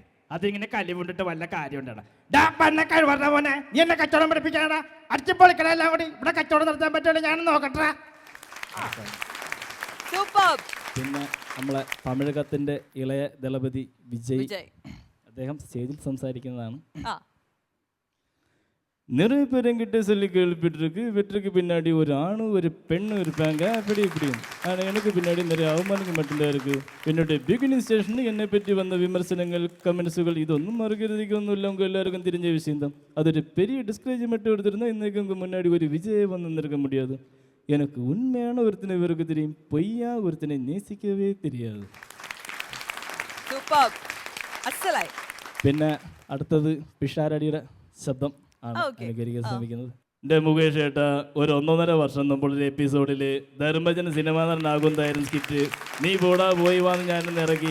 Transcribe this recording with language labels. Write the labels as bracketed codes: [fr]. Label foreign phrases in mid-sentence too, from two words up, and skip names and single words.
[ml] അതിങ്ങനെ കലി കൊണ്ടിട്ട് വല്ല കാര്യം ഉണ്ടാണ്. കഴിവറ മോനെ, നീ എന്നെ കച്ചവടം പഠിപ്പിക്കാനാ? അടിച്ചു പൊളിക്കണ എല്ലാം കൂടി ഇവിടെ കച്ചവടം നടത്താൻ പറ്റുള്ളൂ. ഞാൻ നോക്കട്ടെ. പിന്നെ നമ്മളെ തമിഴകത്തിന്റെ ഇളയ ദളപതി വിജയ്, അദ്ദേഹം സ്റ്റേജിൽ സംസാരിക്കുന്നതാണ്. [ta] நிறைய பேருங்கிட்ட சொல்லி கேள்விப்பட்டிருக்கு, வெற்றிக்கு பின்னாடி ஒரு ஆணு ஒரு பெண்ணு இருப்பாங்க அப்படி இப்படின்னு. ஆனால் எனக்கு பின்னாடி நிறைய அவமானங்கள் மட்டும்தான் இருக்குது. என்னுடைய [en] beginning stationil [ta] என்னை பற்றி வந்த விமர்சனங்கள், கமெண்ட்ஸுகள் இதொன்னும் மறுக்கிறதுக்கு ஒன்றும் இல்லை. உங்கள் எல்லாருக்கும் தெரிஞ்ச விஷயம்தான். அது ஒரு பெரிய டிஸ்கரேஜ்மெண்ட் எடுத்திருந்தால் இன்றைக்கு உங்கள் முன்னாடி ஒரு விஜயை வந்திருக்க முடியாது. எனக்கு உண்மையான ஒருத்தனை இவருக்கு தெரியும், பொய்யா ஒருத்தனை நேசிக்கவே தெரியாது. [ml] പിന്നെ അടുത്തത് പിഷാരടിയുടെ ശബ്ദം ആണ് അനുകരിക്കാൻ ശ്രമിക്കുന്നത്. എൻ്റെ മുകേഷ് ഏട്ടാ, ഒരു 1.5 വർഷം മുമ്പുള്ള എപ്പിസോഡിൽ ധർമ്മജൻ സിനിമാ നടനാകുന്നതായിരുന്നു സ്കിറ്റ്. നീ പോടാ പോയി വാന്ന് ഞാനൊന്ന് ഇറക്കി.